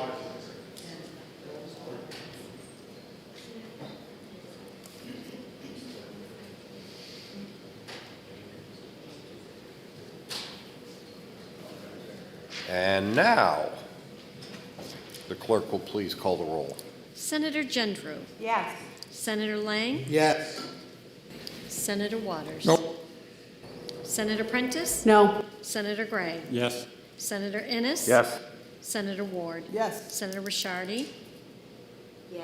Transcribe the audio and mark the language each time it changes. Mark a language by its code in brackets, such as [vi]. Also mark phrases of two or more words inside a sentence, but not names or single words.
[en] And now, the clerk will please call the roll. Senator Gendrew. Yes. Senator Lang. Yes. Senator Waters. Nope. Senator Prentiss. No. Senator Gray. Yes. Senator Innes. Yes. Senator Ward. Yes. Senator Ricciardi. Yes.